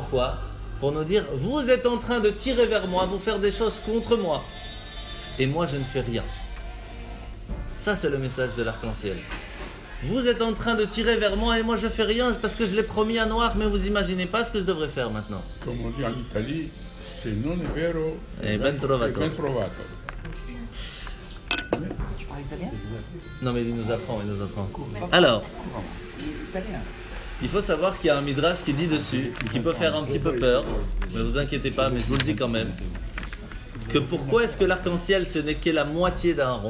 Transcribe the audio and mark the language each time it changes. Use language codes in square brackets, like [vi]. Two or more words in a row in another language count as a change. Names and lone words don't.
[fr] Pour nous dire, vous êtes en train de tirer vers moi, vous faire des choses contre moi. et moi je ne fais rien. Ça c'est le message de l'arc-en-ciel. Vous êtes en train de tirer vers moi et moi je fais rien parce que je l'ai promis à Noach, mais vous imaginez pas ce que je devrais faire maintenant. Comme on dit en Italie, c'est [it] non è vero E ben trovato. ben trovato. [fr] Tu parles italien? Non mais il nous apprend. Alors, Italien. il faut savoir qu'il y a un midrash qui dit dessus, qui peut faire un petit peu peur, ne vous inquiétez pas, mais je vous le dis quand même, que pourquoi est-ce que l'arc-en-ciel ce n'est que la moitié d'un rond?